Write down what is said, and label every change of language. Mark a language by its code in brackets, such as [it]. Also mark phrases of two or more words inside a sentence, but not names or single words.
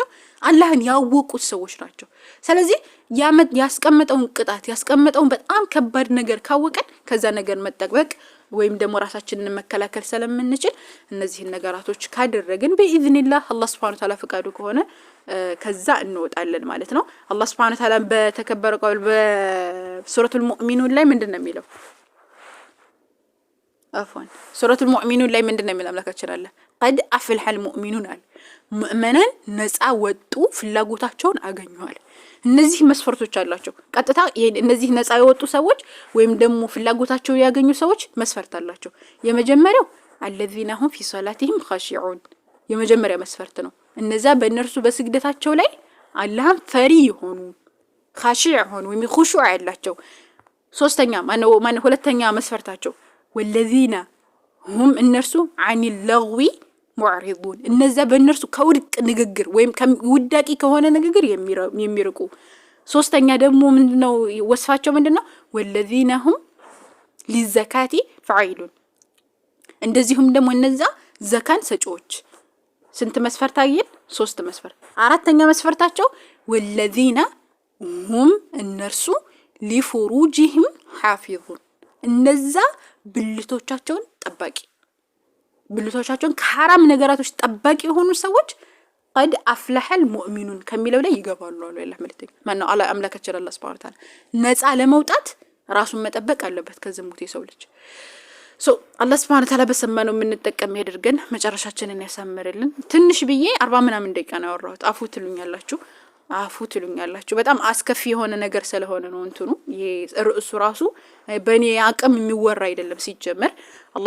[am] አላህን ያወቁት ሰዎች ናቸው። ስለዚህ ያስቀመጠውን ቅጣት ያስቀመጠውን በጣም ከባድ ነገር ካወቀን ከዛ ነገር መጠበቅ ወይም ደግሞ ራሳችንን መከላከል ስለምንችል እነዚህን ነገራቶች ካደረግን በኢዝኒላህ አላህ [ar] سبحانه وتعالى [am] ፈቃዱ ከሆነ ከዛ እንወጣለን ማለት ነው። አላህ [ar] سبحانه وتعالى [am] በተከበረ ቃል በሱረቱል ሙእሚኑን ላይ ምንድነው የሚለው? አፍዋን ሱረቱል ሙእሚኑን ላይ ምንድነው የሚለው? አምላካችን አለ [ar] قد أفلح المؤمنون [am] አለ ሙእመናን ነፃ ወጡ ፍላጎታቸውን አገኙዋል። እነዚህ መስፈርቶች አላቸው። ቀጥታ እነዚህ ነፃ የወጡ ሰዎች ወይም ደግሞ ፍላጎታቸውን ያገኙ ሰዎች መስፈርት አላቸው። የመጀመሪያው [ar] الذين هم في صلاتهم خاشعون [am] የመጀመሪያ መስፈርት ነው። እነዛ በእነርሱ በስግደታቸው ላይ አላህን ፈሪ ይሆኑ خاشع ይሆኑ ወይም خشوع ያላቸው። ሶስተኛ ማነው ሁለተኛ መስፈርታቸው [ar] والذين هم [am] እነርሱ [ar] عن اللغو [am] ሙዕሪዱን እነዛ በእነርሱ ከውድቅ ንግግር ወይም ውዳቂ ከሆነ ንግግር የሚርቁ። ሶስተኛ ደግሞ ምንድነው ወስፋቸው? ምንድነው? [ar] والذين هم للزكاة فاعلون [am] እንደዚሁም ደግሞ እነዛ ዘካን ሰጪዎች። ስንት መስፈርት አየን? 3 መስፈርት። አራተኛ መስፈርታቸው [ar] والذين هم [am] እነርሱ [ar] لفروجهم حافظون [am] እነዛ ብልቶቻቸውን ጠባቂ ብልቶቻቸውን ከሐራም ነገራቶች ጠባቂ የሆኑ ሰዎች [ar] قد أفلح المؤمنون [am] ከሚለው ላይ ይገባሉ አለ አላህ መልእክተኛ። ማነው አምላካችን አላህ [ar] سبحانه وتعالى [am] ነፃ ለመውጣት ራሱን መጠበቅ አለበት ከዝሙት የሰው ልጅ። አላህ [ar] سبحانه وتعالى [am] በሰማነው የምንጠቀም ያድርገን፣ መጨረሻችንን ያሳምርልን። ትንሽ ብዬ 40 ምናምን ደቂቃ ነው ያወራሁት። አፉ ትሉኛላችሁ በጣም አስከፊ የሆነ ነገር ስለሆነ ነው እንትኑ ርዕሱ ራሱ በእኔ አቅም የሚወራ አይደለም ሲጀመር። አላህ